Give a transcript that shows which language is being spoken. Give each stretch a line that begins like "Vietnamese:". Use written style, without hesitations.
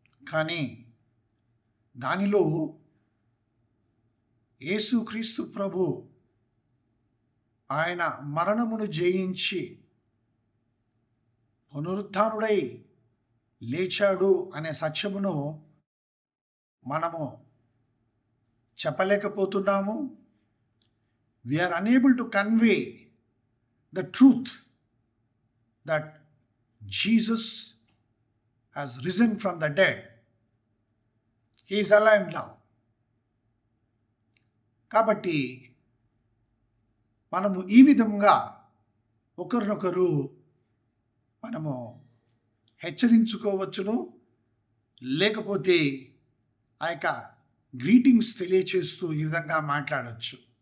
Telugu: కానీ దానిలో యేసుక్రీస్తు ప్రభు ఆయన మరణమును జయించి పునరుత్థానుడై లేచాడు అనే సత్యమును మనము చెప్పలేకపోతున్నాము.
English: We are unable to convey the truth that Jesus has risen from the dead. He is alive now.
Telugu: కాబట్టి మనము ఈ విధంగా ఒకరినొకరు మనము హెచ్చరించుకోవచ్చును, లేకపోతే ఆ యొక్క గ్రీటింగ్స్ తెలియచేస్తూ ఈ విధంగా మాట్లాడవచ్చు.